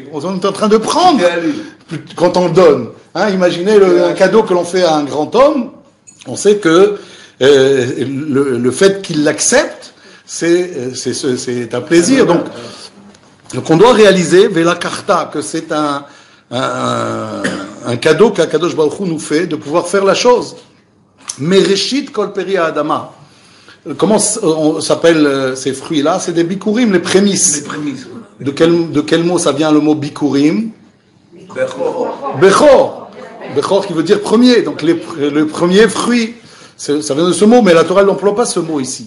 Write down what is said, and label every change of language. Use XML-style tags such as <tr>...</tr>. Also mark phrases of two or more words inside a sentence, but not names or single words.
<fr>On est en train de prendre quand on le donne. Imaginez un cadeau que l'on fait à un grand homme, on sait que le fait qu'il l'accepte, c'est un plaisir. Donc on doit réaliser,</fr> <he>ולקרת,</he> <fr>que c'est un cadeau qu'</fr> <he>הקדוש ברוך הוא</he> <fr>nous fait de pouvoir faire la chose.</fr> <he>מראשית כל פרי אדמה.</he> <fr>Comment s'appellent ces fruits-là? C'est des bikurim, les prémices. De quel mot ça vient le mot bikurim? Bechor. Bechor qui veut dire premier. Donc le premier fruit, ça vient de ce mot, mais la Torah n'emploie pas ce mot ici.</fr>